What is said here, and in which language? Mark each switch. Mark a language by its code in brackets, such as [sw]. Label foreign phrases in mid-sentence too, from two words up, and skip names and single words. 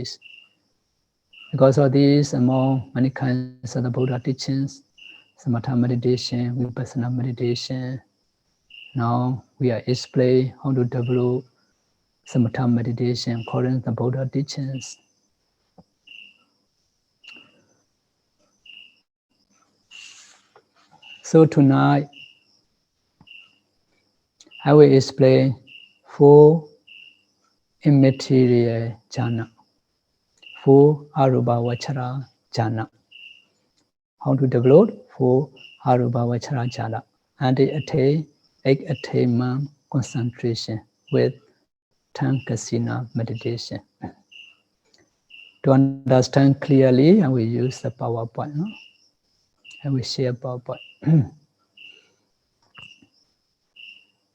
[en] Because of these, among many kinds of the Buddha teachings, samatha meditation, vipassana meditation, now we are explaining how to develop samatha meditation according to the Buddha teachings. So tonight, I will explain 4 immaterial jhana, 4 [pi] arupa vachara jhana. [en] How to develop 4 [pi] arupa vachara jhana [en] and attain 8 attainment concentration with 10 kasina meditation. To understand clearly, I will use the PowerPoint. I will share PowerPoint.